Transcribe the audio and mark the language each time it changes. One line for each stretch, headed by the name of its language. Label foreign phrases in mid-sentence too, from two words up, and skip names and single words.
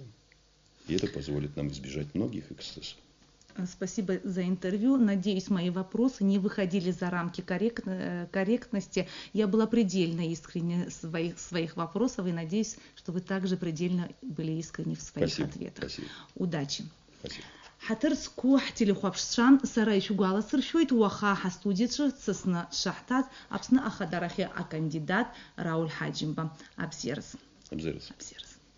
Russian: И это позволит нам избежать многих эксцессов. Спасибо за интервью. Надеюсь, мои вопросы не выходили за рамки корректности. Я была предельно искренне в своих вопросах и надеюсь, что вы также предельно были искренни в своих ответах. Спасибо. Удачи. Спасибо.
Abkhazian: Ҳаҭырсқәо ҳтелехәаԥшцәан, сара ишәгәаласыршәоит, уаха ҳастудиаҿы дсасны дшаҳҭаз Аԥсны ахадарахьы акандидат Рауль Ҳаџьымба. Абзераз.